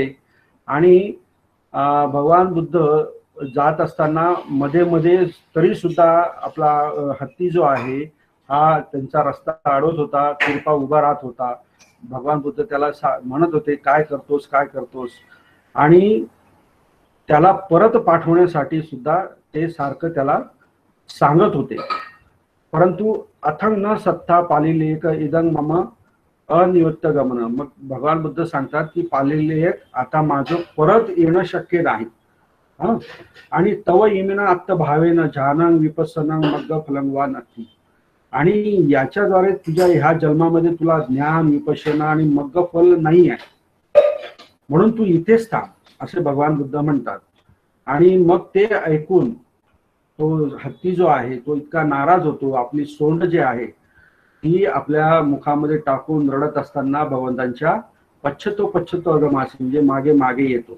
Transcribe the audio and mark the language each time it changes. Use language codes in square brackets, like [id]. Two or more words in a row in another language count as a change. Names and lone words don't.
[mr] आणि भगवान बुद्ध जात असताना मध्ये मध्ये तरी सुद्धा आपला हत्ती जो आहे हा त्यांचा रस्ता अडवत होता, तिरपा उभा राहत होता. भगवान बुद्ध त्याला म्हणत होते काय करतोस, आणि त्याला परत पाठवण्यासाठी सुद्धा ते सारखं त्याला सांगत होते. [pi] परंतु अथंग न सत्ता पालिलेख इदं मम अनिवृत्त गमन. [mr] मग भगवान बुद्ध सांगतात की पालिलेख आता माझं परत येणं शक्य नाही. [pi] आणि तव इमिना आत्त भावेन जानंग विपस्सनं मग्ग फलंगवा नक्की. [mr] आणि याच्याद्वारे तुझ्या ह्या जन्मामध्ये तुला ज्ञान विपश्यना आणि [pi] मग्ग फल [mr] नाही आहे, म्हणून तू इथेच थांब असे भगवान बुद्ध म्हणतात. आणि मग ते ऐकून तो हत्ती जो आहे तो इतका नाराज होतो, आपली सोंड जी आहे ती आपल्या मुखामध्ये टाकून रडत असताना भगवंतांच्या [pi] पश्चतो अगमासी [mr] म्हणजे मागे मागे येतो.